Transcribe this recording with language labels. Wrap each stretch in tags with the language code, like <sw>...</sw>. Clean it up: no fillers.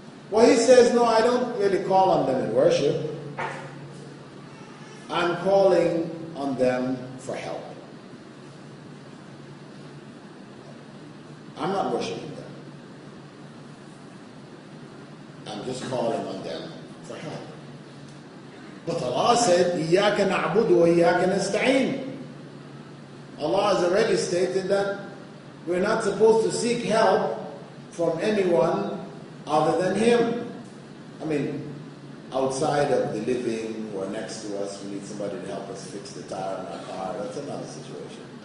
<en>Well, he says, no, I don't really call on them in worship. I'm calling on them for help. I'm not worshiping them. I'm just calling on them for help. But Allah said,</en> <ar>إِيَّاكَ نَعْبُدُ وَإِيَّاكَ نَسْتَعِينُ.</ar> <en>Allah has already stated that we're not supposed to seek help from anyone other than Him. I mean, outside of the living or next to us, we need somebody to help us fix the tire in our car, that's another situation.</en>